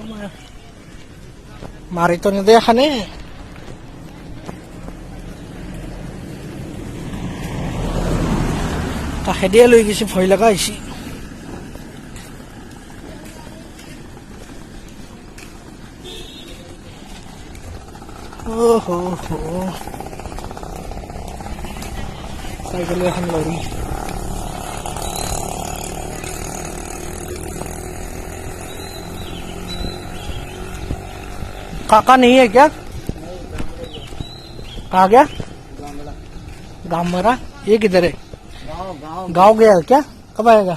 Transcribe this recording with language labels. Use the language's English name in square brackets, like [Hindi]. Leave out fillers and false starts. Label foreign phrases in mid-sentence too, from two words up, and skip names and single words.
[Assamese] মাৰিতো নিদিয়ে খানে। কাষেদিয়ে লৈ গৈছে, ভয় লগা হৈছে। চাইকেল এখন লৰি [Hindi] काका नहीं है क्या? कहाँ गया? गामरा। ये किधर है? गाँव गया है क्या? कब आएगा?